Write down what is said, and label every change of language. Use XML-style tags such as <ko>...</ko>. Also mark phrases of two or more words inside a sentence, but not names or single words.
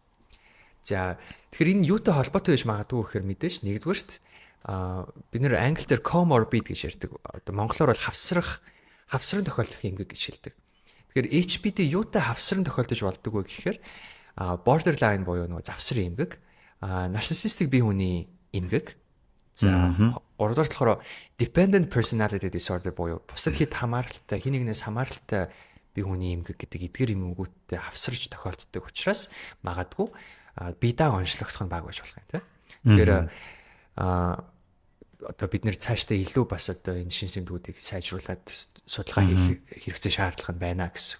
<mn>За тэгэхээр энэ юутай холбоотой байж магадгүй гэхээр мэдээж нэгдүгээрт бид нэр англи дээр comorbid гэж ярьдаг. Одоо монголоор бол хавсран тохиолдох эмгэг гэж хэлдэг. Тэгэхээр HPT юутай хавсран тохиолдож болдог вэ гэхээр borderline буюу нөгөө завсар эмгэг, narcissistic бие хүний эмгэг. За гуравдугаар болохоор</mn> <en>dependent personality disorder</en> <mn>буюу бусад хэд хамааралтай, хин нэгнээс хамааралтай бие хүний эмгэг гэдэг эдгээр эмгэгүүдтэй хавсарч тохиолддог учраас магадгүй бие даа онцлогдох нь бага байж болох юм тийм. Тэгэхээр одоо бид нэр цаашдаа илүү бас одоо энэ шин тэмдгүүдийг сайжруулад судалгаа хийх хэрэгцээ шаардлага нь байна гэсэн.</mn>